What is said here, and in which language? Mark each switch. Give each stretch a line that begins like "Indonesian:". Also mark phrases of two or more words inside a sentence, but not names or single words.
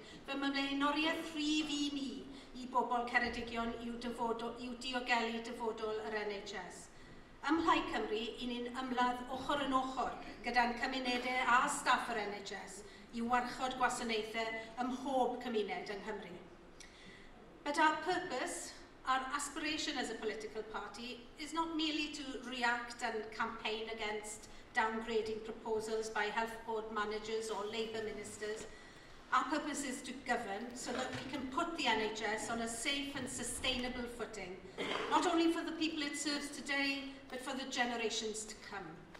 Welsh: Fy mlaenoriaeth rhif un i bobl Ceredigion yw diogelu dyfodol yr NHS. Ym Mhlai Cymru, i ni'n ymladd ochr yn ochr gyda'n cymunedau a staff yr NHS i warchod gwasanaethau ym mhob cymuned yng Nghymru.
English: But our purpose, our aspiration as a political party, is not merely to react and campaign against downgrading proposals by health board managers or Labour ministers. Our purpose is to govern so that we can put the NHS on a safe and sustainable footing, not only for the people it serves today, but for the generations to come.